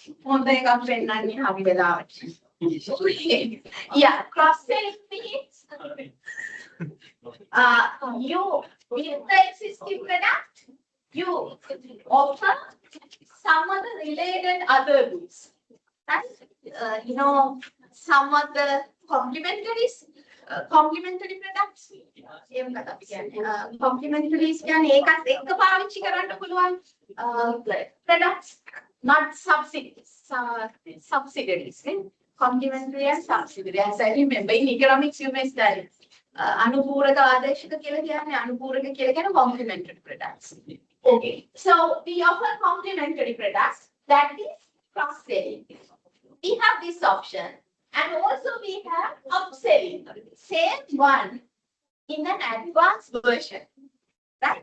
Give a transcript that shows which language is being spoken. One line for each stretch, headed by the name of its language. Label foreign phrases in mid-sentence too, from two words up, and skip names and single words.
English: Yeah, cross-selling means you with the existing product, you offer some of the related other goods. Right? Some of the complementaries complementary products.
Sinhala: එහෙම කතා කියන්නේ. Complementary කියන්නේ ඒකත් එක්ක පාවිච්චි කරන්න පුළුවන් products,
English: not subsidies. Subsidiaries. Complementary and subsidiary. As I remember in economics you may study.
Sinhala: අනුපූරක ආදේශක කියලා කියන්නේ අනුපූරක කියලා කියන්නේ
English: complementary products.
Sinhala: Okay.
English: So we offer complementary products, that is cross-selling. We have this option. And also we have upselling, same one in an advanced version, right?